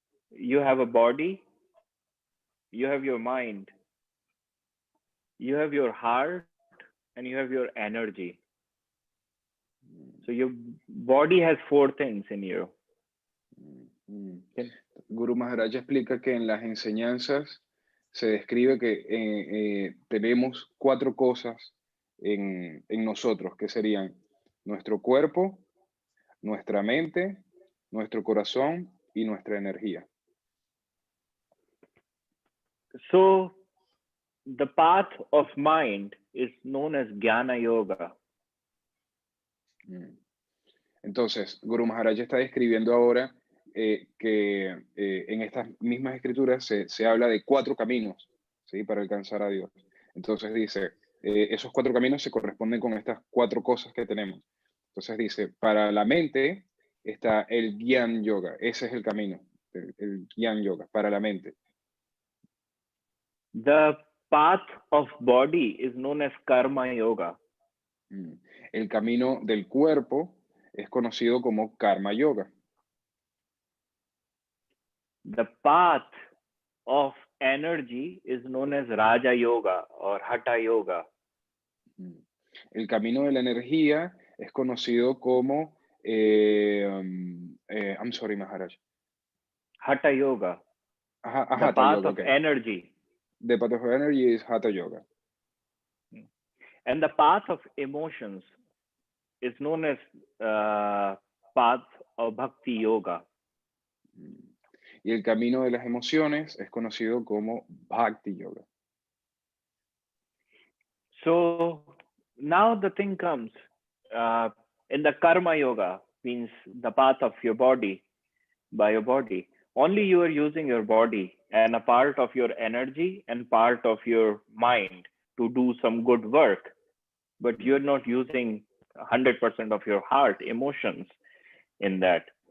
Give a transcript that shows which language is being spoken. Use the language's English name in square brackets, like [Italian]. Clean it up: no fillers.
[English] You have a body, you have your mind, you have your heart, and you have your energy. So your body has 4 things in you. [Spanish] Guru Maharaj explica que en las enseñanzas se describe que tenemos 4 cosas en nosotros, que serían nuestro cuerpo, nuestra mente, nuestro corazón y nuestra energía. [English] So the path of mind is known as Jnana Yoga. [Spanish] Entonces, Guru Maharaj está describiendo ahora que en estas mismas escrituras se habla de 4 caminos, ¿sí? Para alcanzar a Dios. Entonces dice, esos 4 caminos se corresponden con estas 4 cosas que tenemos. Entonces dice, para la mente está el Gyan Yoga, ese es el camino, el Gyan Yoga, para la mente. [English] The path of body is known as Karma Yoga. [Spanish] El camino del cuerpo es conocido como Karma Yoga. [English] The path of energy is known as Raja Yoga or Hatha Yoga. [Spanish] El camino de la energía es conocido como, [English] I'm sorry, [Spanish] Maharaj. Hatha Yoga. [English] The Hatha path yoga, of energy. The path of energy is Hatha Yoga. And the path of emotions is known as path of Bhakti Yoga. [Spanish] Y el camino de las emociones es conocido como Bhakti Yoga. [English] So now the thing comes, in the Karma Yoga, means the path of your body, by your body. Only you are using your body and a part of your energy and part of your mind to do some good work, but you're not using 100% of your heart, emotions in that.